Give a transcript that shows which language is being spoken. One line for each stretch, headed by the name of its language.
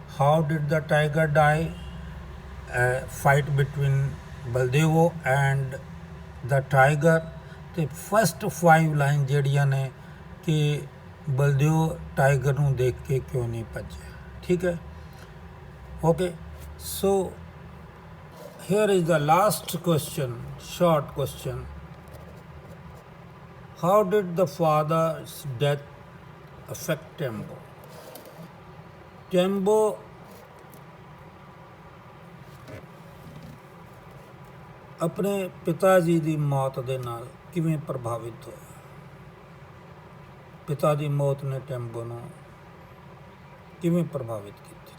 English: how did the tiger
Punjabi: dye, fight between ਬਲਦੇਵੋ and ਦਾ tiger, ਤੇ first 5 line ਜਿਹੜੀਆਂ ਨੇ ਕਿ ਬਲਦੇਵ ਟਾਈਗਰ ਨੂੰ ਦੇਖ ਕੇ ਕਿਉਂ ਨਹੀਂ ਭੱਜਿਆ। ਠੀਕ ਹੈ, okay.
English: So here is the last question, short question. How did the father's death affect Tembo?
Punjabi: Tembo ਆਪਣੇ ਪਿਤਾ ਜੀ ਦੀ ਮੌਤ ਦੇ ਨਾਲ ਕਿਵੇਂ ਪ੍ਰਭਾਵਿਤ ਹੋਇਆ? ਪਿਤਾ ਦੀ ਮੌਤ ਨੇ ਟੈਂਬੋ ਨੂੰ ਕਿਵੇਂ ਪ੍ਰਭਾਵਿਤ ਕੀਤੀ?